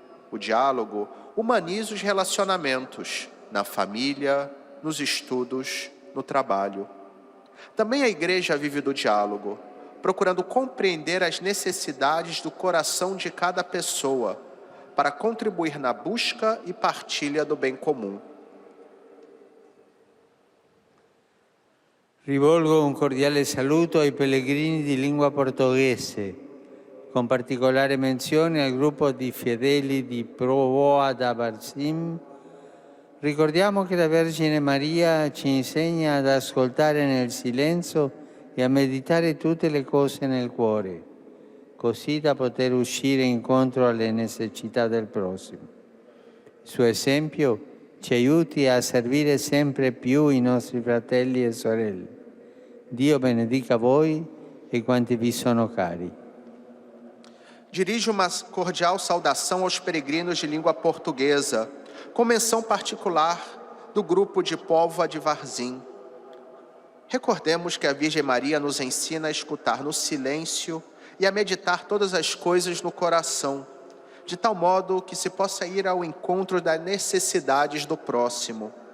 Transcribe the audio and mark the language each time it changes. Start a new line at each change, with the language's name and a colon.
Portuguese: O diálogo humaniza os relacionamentos, na família, nos estudos, no trabalho. Também a Igreja vive do diálogo, procurando compreender as necessidades do coração de cada pessoa, para contribuir na busca e partilha do bem comum.
Italian: Rivolgo un cordiale saluto ai pellegrini di lingua portoghese, con particolare menzione al gruppo di fedeli di Provoa da Barsim. Ricordiamo che la Vergine Maria ci insegna ad ascoltare nel silenzio e a meditare tutte le cose nel cuore, così da poter uscire incontro alle necessità del prossimo. Il suo esempio ci aiuti a servire sempre più i nostri fratelli e sorelle. Dio benedica voi e quanti vi sono cari.
Portuguese: Dirijo uma cordial saudação aos peregrinos de língua portuguesa, com menção particular do grupo de Póvoa de Varzim. Recordemos que a Virgem Maria nos ensina a escutar no silêncio e a meditar todas as coisas no coração, de tal modo que se possa ir ao encontro das necessidades do próximo.